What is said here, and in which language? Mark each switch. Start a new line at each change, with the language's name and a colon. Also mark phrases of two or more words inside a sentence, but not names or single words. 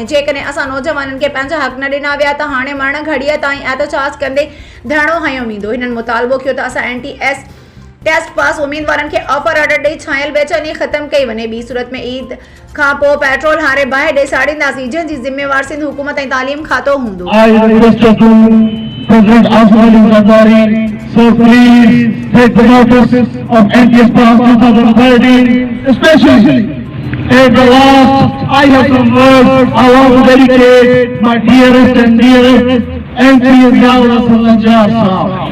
Sindhi: जेकॾहिं असां नौजवाननि खे पंहिंजा हक़ न ॾिना विया त हाणे मरण घड़ीअ ताईं एहतजाज कंदे धरणो हयो वेंदो। हिननि मुतालबो कयो त असां NTS
English: test pass
Sindhi: उम्मीदवारनि खे
English: offer order
Sindhi: ॾेई छायल बेचैनी ख़त्म कई वञे। ॿी सूरत में ईद खां पोइ पेट्रोल हारे बाहि ॾे साड़ींदासीं, जंहिंजी ज़िम्मेवार सिंध हुकूमत ऐं तालीम खातो हूंदो।
English: President Aswali Zardari, so please take the notice of NTS Pass 2013, especially at the last I have some words I want to dedicate my dearest and dearest NTS Yawla Salanjar Sahab.